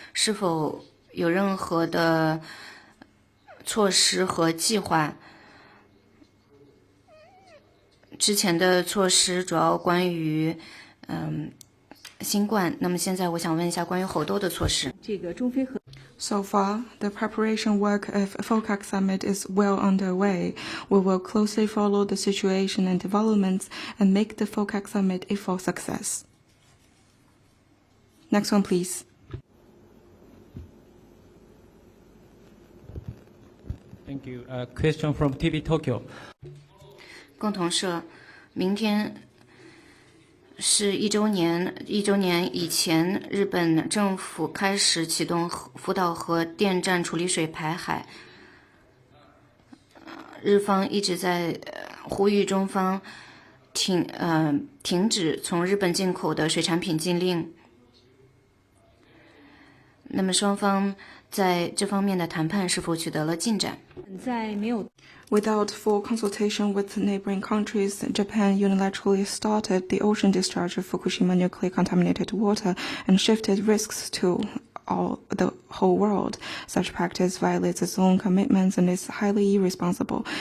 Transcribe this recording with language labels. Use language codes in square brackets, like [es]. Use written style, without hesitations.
[zh] 是否有任何的措施和计划？之前的措施主要关于新冠，那么现在我想问一下关于猴痘的措施。这个中非合 [en] So far, the preparation work of FOCAC summit is well underway. We will closely follow the situation and developments and make the FOCAC summit a full success. Next one, please. Thank you. Question from TV Tokyo. [zh] 共同社，明天是一周年以前，日本政府开始启动福岛核电站处理水排海。日方一直在呼吁中方停止从日本进口的水产品禁令。那么双方在这方面的谈判是否取得了进展？在没有 [en] Without full consultation with neighboring countries, Japan unilaterally started the ocean discharge of Fukushima nuclear contaminated water and shifted risks to the whole world. Such practice violates its own commitments and is highly irresponsible.